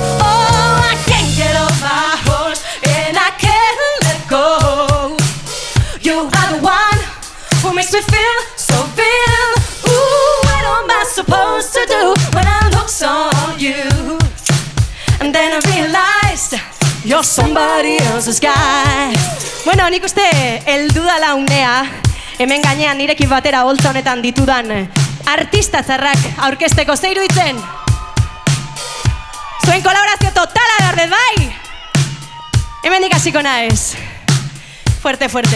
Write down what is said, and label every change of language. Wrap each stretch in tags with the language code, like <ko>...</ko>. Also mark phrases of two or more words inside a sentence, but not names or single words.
<en>Oh, I can't get off my horse, and I can't let go. You are the one who makes me feel so real. Ooh, what am I supposed to do when I'm hooked on you? And then I realized you're somebody else's guy.</en> <eu>Bueno, nik uste heldu dala unea hemen gainean nirekin batera holtza honetan ditudan artista txarrak aurkezteko. Ze iruditzen? Zuen kolaborazio totala behar dut, bai? Hemendik hasiko naiz.</eu> <es>Fuerte, fuerte.</es>